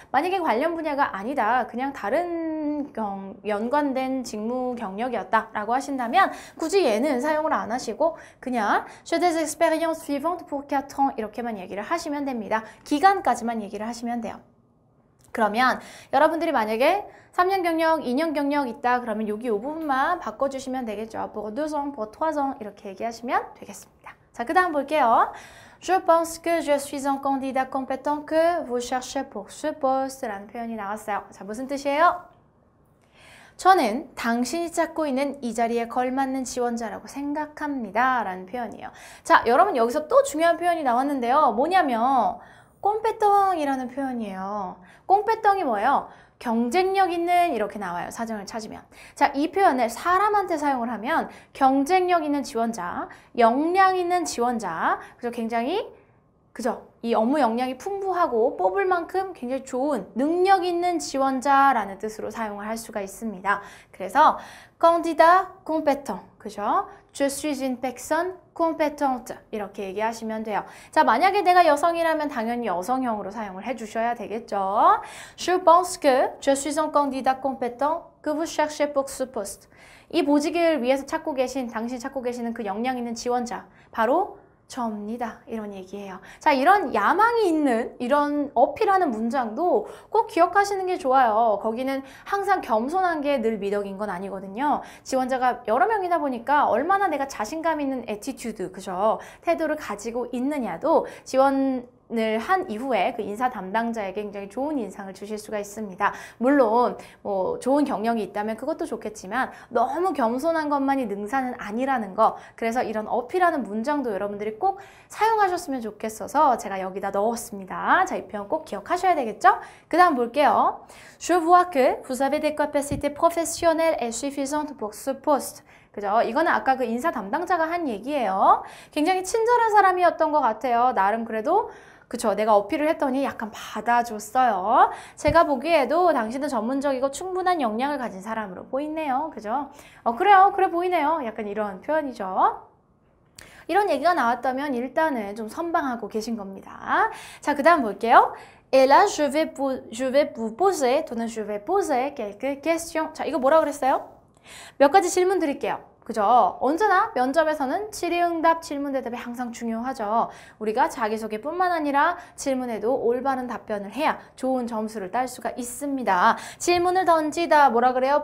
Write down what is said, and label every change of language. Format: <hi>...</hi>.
<ko>만약에 관련 분야가 아니다. 그냥 다른 연관된 직무 경력이었다라고 하신다면 굳이 얘는 사용을 안 하시고 그냥 j'ai des expériences suivantes pour 4 ans 이렇게만 얘기를 하시면 됩니다. 기간까지만 얘기를 하시면 돼요. 그러면 여러분들이 만약에 3년 경력, 2년 경력 있다 그러면 여기 이 부분만 바꿔주시면 되겠죠.</ko> <fr>pour 2 ans, pour 3 ans 이렇게 얘기하시면 되겠습니다.</fr> <ko>자, 그 다음 볼게요.</ko> <fr>Je pense que je suis un candidat compétent que vous cherchez pour ce poste 라는 표현이 나왔어요.</fr> <ko>자, 무슨 뜻이에요? 저는 당신이 찾고 있는 이 자리에 걸맞는 지원자라고 생각합니다 라는 표현이에요. 자, 여러분 여기서 또 중요한 표현이 나왔는데요. 뭐냐면 꼼페똥이라는 표현이에요. 꼼페똥이 뭐예요? 경쟁력 있는 이렇게 나와요. 사전을 찾으면. 자, 이 표현을 사람한테 사용을 하면 경쟁력 있는 지원자, 역량 있는 지원자, 그래서 굉장히 그죠? 이 업무 역량이 풍부하고 뽑을 만큼 굉장히 좋은 능력 있는 지원자라는 뜻으로 사용을 할 수가 있습니다. 그래서 candidat compétent, 그죠?</ko> <fr>Je suis une personne compétente 이렇게 얘기하시면 돼요.</fr> <ko>자, 만약에 내가 여성이라면 당연히 여성형으로 사용을 해주셔야 되겠죠.</ko> <fr>Je pense que je suis un candidat compétent que vous cherchez pour ce poste.</fr> <ko>이 보직을 위해서 당신이 찾고 계시는 그 역량 있는 지원자, 바로 저입니다. 이런 얘기예요. 자, 이런 야망이 있는 이런 어필하는 문장도 꼭 기억하시는 게 좋아요. 거기는 항상 겸손한 게 늘 미덕인 건 아니거든요. 지원자가 여러 명이다 보니까 얼마나 내가 자신감 있는 애티튜드, 그죠? 태도를 가지고 있느냐도 지원을 한 이후에 그 인사 담당자에게 굉장히 좋은 인상을 주실 수가 있습니다. 물론 뭐 좋은 경력이 있다면 그것도 좋겠지만 너무 겸손한 것만이 능사는 아니라는 거, 그래서 이런 어필하는 문장도 여러분들이 꼭 사용하셨으면 좋겠어서 제가 여기다 넣었습니다. 자, 이 표현 꼭 기억하셔야 되겠죠? 그 다음 볼게요.</ko> <fr>Je vois que vous avez des capacités professionnelles et suffisantes pour ce poste.</fr> <ko>그죠? 이거는 아까 그 인사 담당자가 한 얘기예요. 굉장히 친절한 사람이었던 것 같아요. 나름 그래도 그쵸? 내가 어필을 했더니 약간 받아줬어요. 제가 보기에도 당신은 전문적이고 충분한 역량을 가진 사람으로 보이네요. 그죠? 그래요. 그래 보이네요. 약간 이런 표현이죠. 이런 얘기가 나왔다면 일단은 좀 선방하고 계신 겁니다. 자, 그 다음 볼게요.</ko> <fr>Et là, je vais vous poser, 또는 je vais poser quelques questions.</fr> <ko>자, 이거 뭐라 그랬어요? 몇 가지 질문 드릴게요. 그죠? 언제나 면접에서는 질의응답, 질문 대답이 항상 중요하죠. 우리가 자기소개뿐만 아니라 질문에도 올바른 답변을 해야 좋은 점수를 딸 수가 있습니다. 질문을 던지다, 뭐라 그래요?</ko>